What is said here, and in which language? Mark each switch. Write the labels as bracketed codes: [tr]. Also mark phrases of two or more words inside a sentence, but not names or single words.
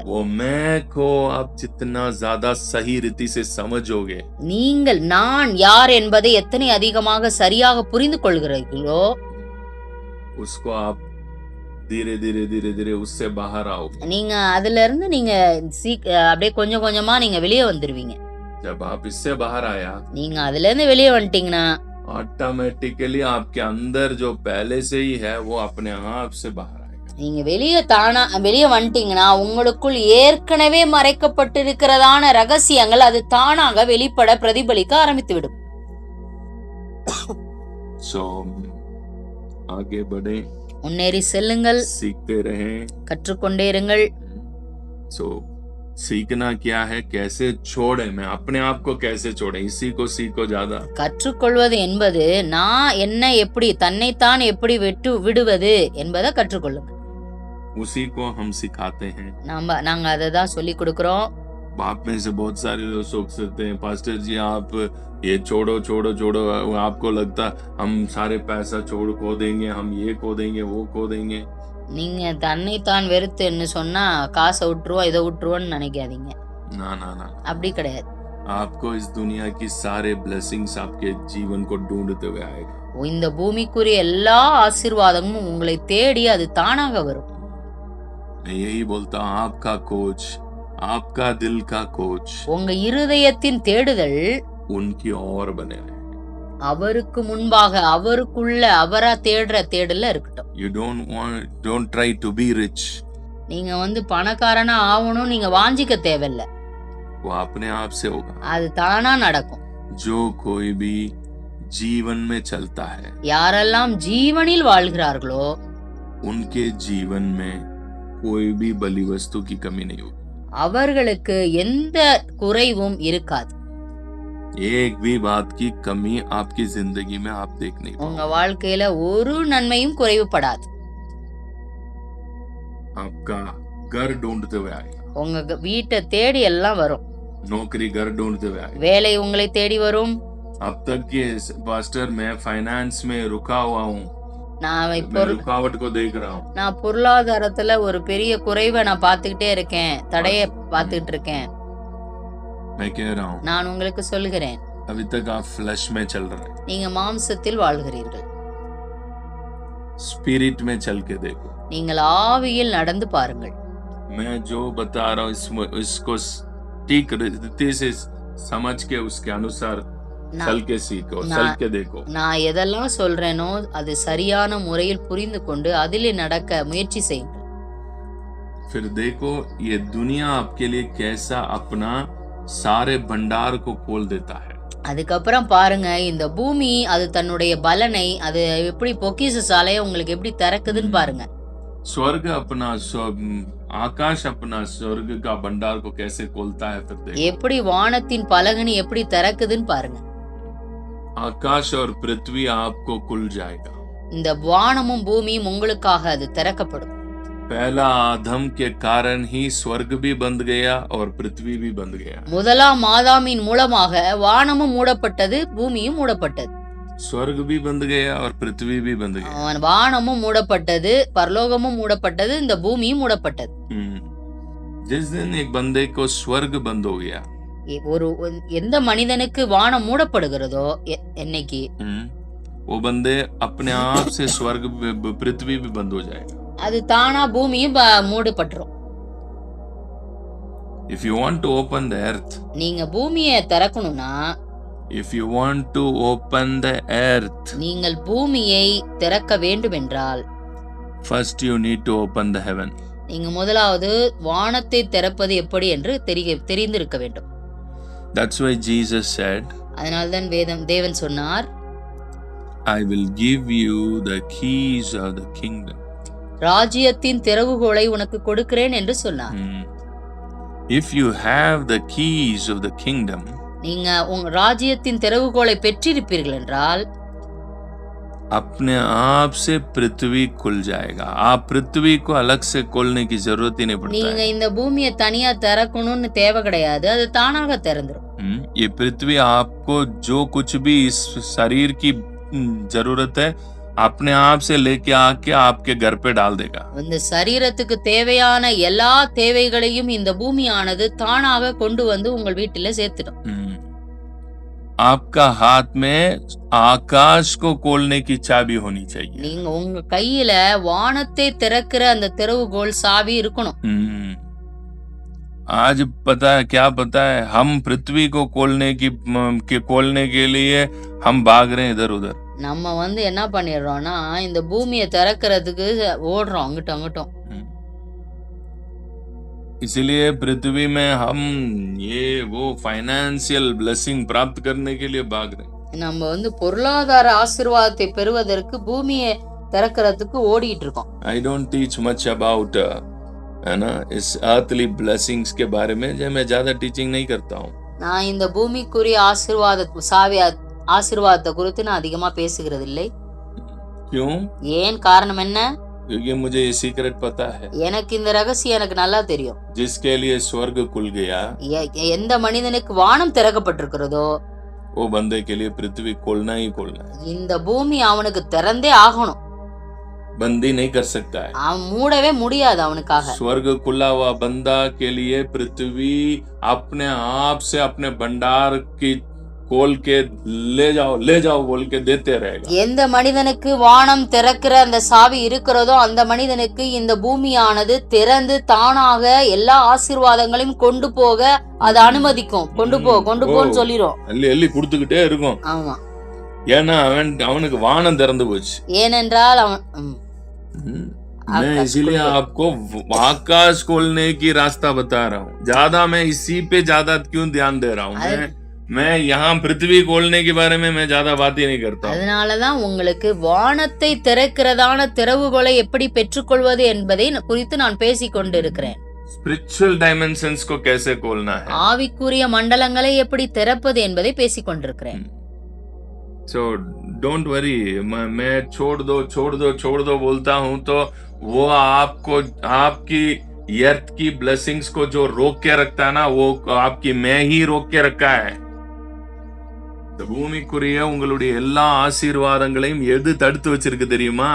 [hi] वो मैं को आप जितना ज्यादा सही रीति से समझोगे, [ta] நீங்கள் நான் யார் என்பதை எத்தனை அதிகமாக சரியாக புரிந்து கொள்கிறீர்களோ, [hi] उसको आप धीरे धीरे उससे बाहर आओगे. [ta] நீங்க அதுல இருந்து நீங்க அப்படியே கொஞ்சம் கொஞ்சமா நீங்க வெளியே வந்துருவீங்க. [hi] जब आप इससे बाहर आया, [ta] நீங்க அதுல இருந்து வெளியே வந்துட்டீங்கன்னா [hi] ऑटोमेटिकली आपके अंदर जो पहले से ही है वो अपने आप से बाहर आएगा. [ta] நீங்க வெளியே வந்துட்டீங்கன்னா உங்களுக்குள் ஏற்கனவே மறைக்கப்பட்டிருக்கிறதான ரகசியங்கள் அது தானாக வெளிப்பட பிரதிபலிக்க ஆரம்பித்து விடும். [hi] So आगे बढ़े, [ta] முன்னேறி செல்லுங்கள், [hi] सीखते रहें. [ta] கற்றுக்கொண்டே இருங்கள். [hi] So सीखना क्या है, कैसे छोड़े, मैं अपने आप को कैसे छोड़े, इसी को सीखो ज्यादा. [ta] கற்றுக்கொள்வது என்பது நான் என்ன எப்படி தன்னைத்தான் எப்படி விடுவது என்பதை கற்றுக்கொள்ளுங்க. [hi] उसी को हम सिखाते हैं. [ta] நாங்க அதை தான் சொல்லி கொடுக்கிறோம். [hi] आप में से बहुत सारे लोग सोच सकते हैं, पास्टर जी आप ये छोड़ो, आपको लगता हम सारे पैसा खो देंगे, हम ये खो देंगे, वो खो देंगे. [ta] நீங்க தன்னைத்தான் வெறுத்துன்னு சொன்னா காசை விட்டுருவோம் இதை விட்டுருவோம்னு நினைக்காதீங்க. [hi] ना ना ना, [ta] அப்படி கிடையாது. [hi] आपको इस दुनिया की सारे ब्लेसिंग्स आपके जीवन को ढूंढते हुए आएगा. [ta] இந்த பூமிக்குரிய எல்லா ஆசீர்வாதமும் உங்களை தேடி அது தானாக வரும். [hi] मैं यही बोलता हूँ, आपका कोच, आपका दिल का कोच, [ta] உங்க இருதயத்தின் தேடுதல் [hi] उनकी और बने रहे. [ta] அவருக்கு முன்பாக அவருக்குள்ள அவரா தேடுற தேடல இருக்கட்டும். [en] You don't try to be rich. [ta] நீங்க பணக்காரனா ஆகணும் நீங்க வாஞ்சிக்க தேவையில்ல. [hi] वो अपने आप से होगा. [ta] அது தானா நடக்கும். [hi] जो कोई भी जीवन में चलता है, [ta] யாரெல்லாம் ஜீவனில் வாழ்கிறார்களோ [hi] उनके जीवन में कोई भी बलि वस्तु की कमी नहीं होगी. [ta] அவர்களுக்கு எந்த குறைவும் இருக்காது. [hi] एक भी बात की कमी आपकी जिंदगी में आप देख नहीं [ta] உங்க [hi] पाओगे. [ta] வாழ்க்கையில ஒரு நன்மையும் குறைவுபடாது. [hi] आपका घर ढूंढते हुए आएगा, [ta] உங்க வீட்டை தேடி எல்லாம் வரும். [hi] नौकरी घर ढूंढते हुए आएगा. [ta] வேலை உங்களை தேடி வரும். [hi] अब तक के पास्टर मैं फाइनेंस में रुका हुआ हूँ, [ta] நான் [hi] मैं रुकावट को देख रहा हूँ. [ta] நான் பொருளாதாரத்துல ஒரு பெரிய குறைவை நான் பார்த்துக்கிட்டே இருக்கேன், தடைய பார்த்துக்கிட்டு இருக்கேன். [hi] मैं कह रहा हूँ, [ta] நான் உங்களுக்கு சொல்லுகிறேன், [hi] अभी तक आप फ्लैश में चल रहे हैं. [ta] நீங்க மாம்சத்தில் வாழ்கிறீர்கள். [hi] स्पिरिट में चल के देखो. [ta] நீங்கள் ஆவியில் நடந்து பாருங்கள். [hi] मैं जो बता रहा हूँ इसको ठीक रीति से समझ के उसके अनुसार चल के सीखो, चल के देखो. [ta] நான் எதெல்லாம் சொல்றேனோ அது சரியான முறையில் புரிந்து கொண்டு அதிலே நடக்க முயற்சி செய்யுங்கள். [hi] फिर देखो ये दुनिया आपके लिए कैसा अपना सारे भंडार को खोल देता है. [ta] அதுக்கப்புறம் பாருங்க இந்த பூமி அது தன்னுடைய பலனை அது எப்படி பொக்கிஷ சாலையை உங்களுக்கு எப்படி திறக்குதுன்னு பாருங்க. [hi] स्वर्ग अपना आकाश अपना स्वर्ग का भंडार को कैसे खोलता है, फिर देखो. [ta] எப்படி வானத்தின் பலகனி எப்படி திறக்குதுன்னு பாருங்க. [hi] आकाश और पृथ्वी आपको खुल जाएगा. [ta] இந்த வானமும் பூமியும் உங்களுக்காக அது திறக்கப்படும். [hi] पहला आदम के कारण ही स्वर्ग भी बंद गया और पृथ्वी भी बंद गया. [ta] முதலாம் ஆதாமின் மூலமாக வானமும் மூடப்பட்டது, பூமியும் மூடப்பட்டது. [hi] स्वर्ग भी बंद गया और पृथ्वी भी बंद गया. [ta] வானமும் மூடப்பட்டது, பரலோகமும் மூடப்பட்டது, இந்த பூமியும் மூடப்பட்டது. [hi] जिस दिन एक बंदे को स्वर्ग बंद हो गया, [ta] எந்த மனிதனுக்கு வானம் மூடப்படுகிறதோ என்னைக்கு [hi] वो बंदे अपने आप से स्वर्ग पृथ्वी भी बंद हो जाएगा. [ta] அது தானா பூமியும் மூடப்பட்டுரும். [en] If you want to open the earth, [ta] நீங்க பூமியை திறக்கணும்னா, [en] if you want to open the earth, [ta] நீங்கள் பூமியை திறக்க வேண்டும் என்றால் [en] first you need to open the heaven. [ta] நீங்க முதலாவது வானத்தை திறப்பது எப்படி என்று தெரிந்திருக்க வேண்டும். [en] That's why Jesus said, [ta] அதனால்தான் தேவன் சொன்னார், [en] I will give you the keys of the kingdom. [ta] ராஜ்யத்தின் திறவுகோலை உனக்கு கொடுக்கிறேன் என்று சொன்னார். [en] If you have the keys of the kingdom, [ta] நீங்க உங்க ராஜ்யத்தின் திறவுகோலை பெற்றிருப்பீர்கள் என்றால், [hi] अपने आप से पृथ्वी खुल जाएगा। आप पृथ्वी को अलग से खोलने की जरूरत ही नहीं पड़ता [ta] நீங்க [hi] है। [ta] இந்த பூமியை தனியா திறக்கணும்னு தேவை கிடையாது, அது தானாக திறந்துரும். [hi] ये पृथ्वी आपको जो कुछ भी इस शरीर की जरूरत है अपने आप से लेके आके आपके घर पे डाल देगा। [ta] இந்த சரீரத்துக்கு தேவையான எல்லா தேவைகளையும் இந்த பூமியானது தானாக கொண்டு வந்து உங்கள் வீட்டில சேர்த்துடும். [hi] आपका हाथ में आकाश को खोलने की चाबी होनी चाहिए। [ta] நீங்க உங்க கையில வானத்தை திறக்கிற அந்த திறவுகோல் சாவி இருக்கணும். [hi] आज पता है क्या पता है, हम पृथ्वी को खोलने के लिए हम भाग रहे हैं इधर उधर। [ta] நம்ம வந்து என்ன பண்ணிடுறோம்னா இந்த பூமியை திறக்கிறதுக்கு ஓடுறோம் அங்கிட்டும் அங்கிட்டும். [hi] इसलिए पृथ्वी में हम ये वो [en] financial blessing [hi] प्राप्त करने के लिए भाग रहे हैं। [ta] நம்ம வந்து பொருளாதார ஆசீர்வாதத்தை பெறுவதற்கு பூமியை திறக்கிறதுக்கு ஓடிட்டு இருக்கோம். [en] I don't teach much about [hi] है ना इस [en] earthly blessings [hi] के बारे में, जो मैं ज्यादा टीचिंग नहीं करता हूँ। [ta] நான் இந்த பூமிக்குரிய ஆசீர்வாதத்தை குறித்து நான் அதிகமா பேசுகிறது இல்லை. [hi] क्यों? [ta] ஏன் காரணம் என்ன? [hi] क्योंकि मुझे ये सीक्रेट पता है। [ta] எனக்கு இந்த ரகசியம் எனக்கு நல்லா தெரியும். [hi] जिसके लिए स्वर्ग खुल गया, [ta] எந்த மனிதனுக்கு வானம் திறக்கப்பட்டிருக்கிறதோ [hi] वो बंदे के लिए पृथ्वी खोलना ही खोलना है। [ta] இந்த பூமி அவனுக்கு திறந்தே ஆகணும். [hi] बंदी नहीं कर सकता है, [ta] அவன் மூடவே முடியாது அவனுக்காக. [hi] स्वर्ग खुला हुआ बंदा के लिए पृथ्वी अपने आप से अपने भंडार की खोल के ले जाओ बोल के देते रहेगा। [ta] எந்த மனிதனுக்கு வானம் திறக்கிற அந்த சாவி இருக்கிறதோ அந்த மனிதனுக்கு இந்த பூமியானது திறந்து தானாக எல்லா ஆசீர்வாதங்களையும் கொண்டு போக அது அனுமதிக்கும். கொண்டு போன்னு சொல்லிரும். அள்ளி கொடுத்துக்கிட்டே இருக்கும். ஆமா, ஏன்னா அவனுக்கு வானம் திறந்து போச்சு. ஏனென்றால் அவன் [hi] मैं इसीलिए आपको आकाश खोलने की रास्ता बता रहा हूँ। ज्यादा मैं इसी पे ज्यादा क्यों ध्यान दे रहा हूँ? मैं यहाँ पृथ्वी खोलने के बारे में मैं ज्यादा बात ही नहीं करता। [ta] அதனாலதான் உங்களுக்கு வானத்தை திறக்கிறதான திறவுகோலை எப்படி பெற்றுக்கொள்வது என்பதை குறித்து நான் பேசிக் கொண்டிருக்கிறேன். [en] spiritual dimensions [hi] को कैसे खोलना है, [ta] ஆவிக்குரிய மண்டலங்களை எப்படி திறப்பது என்பதை பேசிக் கொண்டிருக்கிறேன். [en] So don't worry, [hi] मैं छोड़ दो बोलता हूँ तो वो आपको आपकी अर्थ की ब्लेसिंग्स को जो रोक के रखता है ना, वो आपकी मैं ही रोक के रखा है। [ta] பூமிக்குரிய உங்களுடைய எல்லா ஆசீர்வாதங்களையும் எது தடுத்து வச்சிருக்கு தெரியுமா?